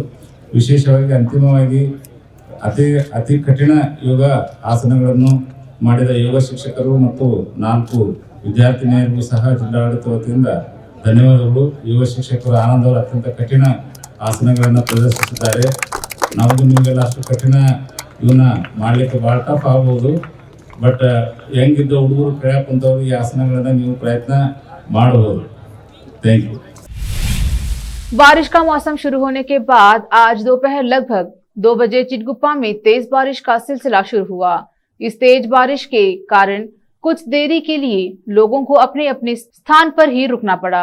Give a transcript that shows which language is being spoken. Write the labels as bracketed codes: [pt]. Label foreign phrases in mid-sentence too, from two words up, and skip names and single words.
[kn] ವಿಶೇಷವಾಗಿ ಅಂತಿಮವಾಗಿ ಅತಿ ಕಠಿಣ ಯೋಗ ಆಸನಗಳನ್ನು ಮಾಡಿದ ಯೋಗ ಶಿಕ್ಷಕರು ಮತ್ತು 4 ವಿದ್ಯಾರ್ಥಿನಿಯರಿಗೂ ಸಹ ಜಿಲ್ಲಾಡಳಿತ ವತಿಯಿಂದ ಧನ್ಯವಾದಗಳು। ಯೋಗ ಶಿಕ್ಷಕರು ಆನಂದ್ ಅವರು ಅತ್ಯಂತ ಕಠಿಣ ಆಸನಗಳನ್ನು ಪ್ರದರ್ಶಿಸಿದ್ದಾರೆ। ನಾವು ನಿಮಗೆಲ್ಲ ಅಷ್ಟು ಕಠಿಣ ಇವನ್ನ ಮಾಡಲಿಕ್ಕೆ ಭಾಳ ಟಫ್ ಆಗ್ಬೋದು, ಬಟ್ ಹೆಂಗಿದ್ದ ಹುಡುಗರು ಕೈಯಾಗ ಕುಂತವ್ರು ಈ ಆಸನಗಳನ್ನ ನೀವು ಪ್ರಯತ್ನ ಮಾಡಬಹುದು। [en] Thank you. [hi] बारिश का मौसम शुरू होने के बाद आज दोपहर लगभग 2 बजे चिटगुप्पा में तेज बारिश का सिलसिला शुरू हुआ। इस तेज बारिश के कारण कुछ देरी के लिए लोगों को अपने अपने स्थान पर ही रुकना पड़ा।